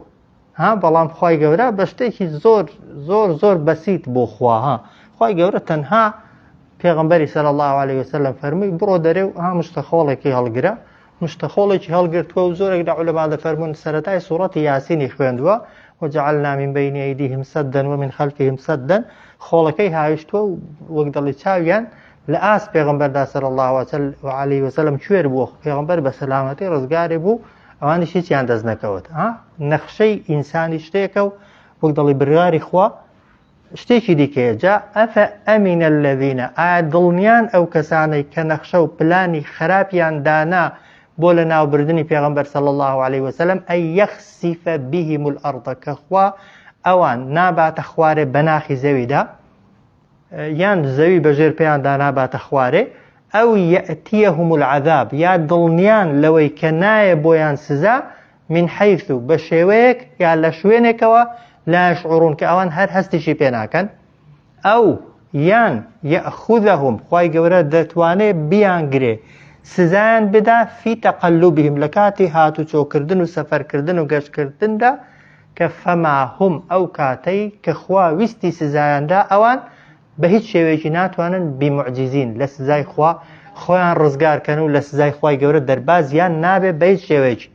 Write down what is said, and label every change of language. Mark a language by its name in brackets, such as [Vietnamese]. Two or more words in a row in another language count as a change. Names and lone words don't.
[Central Kurdish] بەڵام خوای گەورە بە شتێکی زۆر بەسیط بۆ خوا خوای گەورە تەنها پێغەمبەری [Arabic] صلی الله عليه وسلم [Central Kurdish] فەرمووی بڕۆ دەرێ و مشتەخۆڵێکی هەڵگرە، مشتەخۆڵێکی هەڵگرتووە و زۆرێک لە عولەما دەفەرمون سەرەتای سوورەتی یاسینی خوێندووە [Arabic] وجعلنا من بين أيديهم سدا ومن خلفهم سدا، [Central Kurdish] خۆڵەکەی هاویشتووە و وەک دەڵی چاویان لە ئاس پێغەمبەردا [Arabic] صلی الله عليه وسلم [Central Kurdish] کوێر بووە، پێغەمبەر بە سەلامەتی ڕزگاری بوو، ئەوانیش هیچیان دەست نەکەوت. نەخشەی ئینسانی شتێکە و وەک دەڵی بڕیاری خوا شتێکی دیکەیە. جا [Arabic] ئەفە ئەمینە الذینە، [Central Kurdish] ئایا دڵنیان ئەو کەسانەی کە نەخشە و پلانی خراپیان دانا بۆ لە ناوبردنی پێغەمبەر [Arabic] صلی الله عليه وسلم ئەی یەخسیف بهم الأرض، [Central Kurdish] کە خوا ئەوان ناباتە خوارێ بەناخی زەویدا یان زەوی بەژێر پێیان داناباتە خوارێ، [Arabic] ئەو یەئتیەهم العذاب، [Central Kurdish] یا دڵنیان لەوەی کە نایە بۆیان سزا [Arabic] من حیث [Central Kurdish] بە شێوەیەک یا لە شوێنێکەوە [Arabic] لا يشعرون [Central Kurdish] کە ئەوان هەر هەستیشی پێ ناکەن، ئەو یان یەأخذەهم خوای گەورە دەتوانێت بیانگرێ سزایان بدا [Arabic] فی تەقەلوبهم [Central Kurdish] لە کاتی هاتوچۆکردن و سەفەرکردن و گەشتکردندا کە [Arabic] فەما هم [Central Kurdish] ئەو کاتەی کە خوا ویستی سزایاندا ئەوان بە هیچ شێوەیەکی ناتوانن بیمعجزین لە سزای خوا خۆیان ڕزگارکەن و لە سزای خوای گەورە دەربازیان نابێ بە هیچ شێوەیەکی.